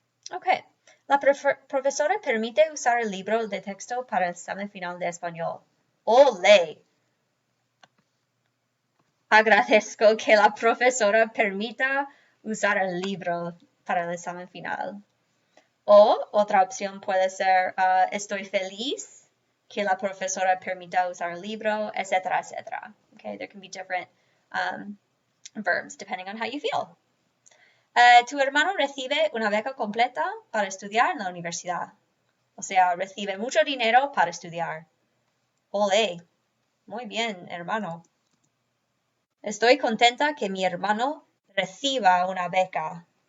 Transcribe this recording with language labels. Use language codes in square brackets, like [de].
[es] Okay, la profesora permite usar el libro de texto para el examen final de español. ¡Ole! Agradezco que la profesora permita usar el libro para el examen final. O otra opción puede ser, estoy feliz que la profesora permita usar el libro, etcétera, etcétera. [en] Okay, there can be different verbs depending on how you feel. [es] Tu hermano recibe una beca completa para estudiar en la universidad. O sea, recibe mucho dinero para estudiar. Ole, muy bien, hermano. Estoy contenta que mi hermano reciba una beca.